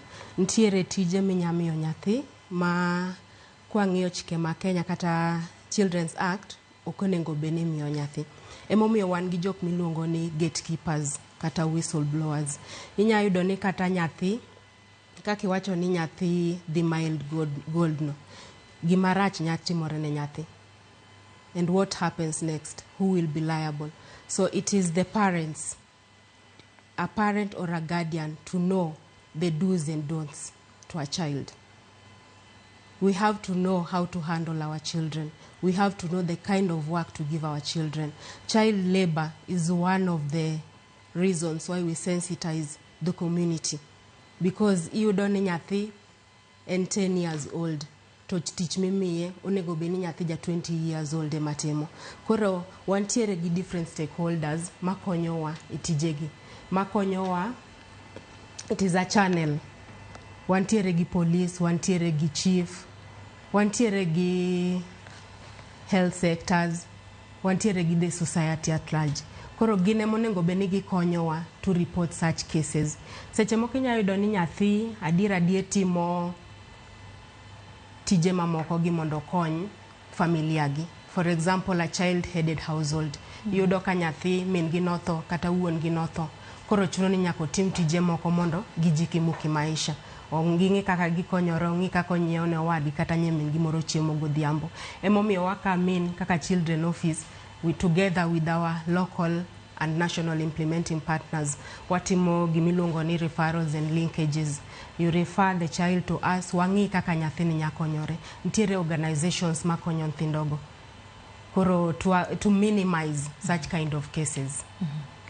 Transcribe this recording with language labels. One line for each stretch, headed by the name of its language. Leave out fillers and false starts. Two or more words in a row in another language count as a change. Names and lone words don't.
Luo (Kenya and Tanzania): Nitiere tije minyamiyo nyathi ma kwang'iyo chike ma Kenya kata Children's Act ok onego bed ni miyo nyathi. Emomiyo wan gi jok miluongo ni gatekeepers kata whistleblowers. Inya yudo ni kata nyathi kaka iwacho ni nyathi dhi
English: mild gold
Luo (Kenya and Tanzania): no, gima rach nya timore ne nyathi.
English: And what happens next? Who will be liable? So it is the parents, a parent or a guardian, to know the do's and don'ts to a child. We have to know how to handle our children. We have to know the kind of work to give our children. Child labor is one of the reasons why we sensitize the community. Because you don't nyathi and 10 years old to teach me
Luo (Kenya and Tanzania): onego bed ni nyathi ja
English: 20 years old matemo.
Luo (Kenya and Tanzania): Koro wantiere gi
English: different stakeholders
Luo (Kenya and Tanzania): makonyowa itijegi. Makonyowa,
English: it is a channel.
Luo (Kenya and Tanzania): Wantiere gi police, wantiere gi chief, wantiere gi
English: health sectors,
Luo (Kenya and Tanzania): wantiere gi
English: the society at large.
Luo (Kenya and Tanzania): Koro gine monengo bed ni gikonyowa
English: to report such cases.
Luo (Kenya and Tanzania): Seche moko inya yudo ni nyathi adier timo tije mamoko gi mondo kony familia gi.
English: For example, a child-headed household.
Luo (Kenya and Tanzania): Yudo ka nyathi min gi notho kata wuon gi notho. Koro chuno ni nyako tim tije moko mondo
Swahili: gijikimu kimaisha.
Luo (Kenya and Tanzania): Ng'e kaka gikonyoro, ng'e kaka onyiewo ne owadgi kata nyamin gimoro chiemo godhiambo. Emomiyo wakamin kaka Children Office,
English: we together with our local and national implementing partners,
Luo (Kenya and Tanzania): watimo gimiluongo ni
English: referrals and linkages. You refer the child to us,
Luo (Kenya and Tanzania): wang'i kaka nyathi ni nyakonyore. Nitiere organizations makonyo nyithindogo.
English: Koro to minimize such kind of cases.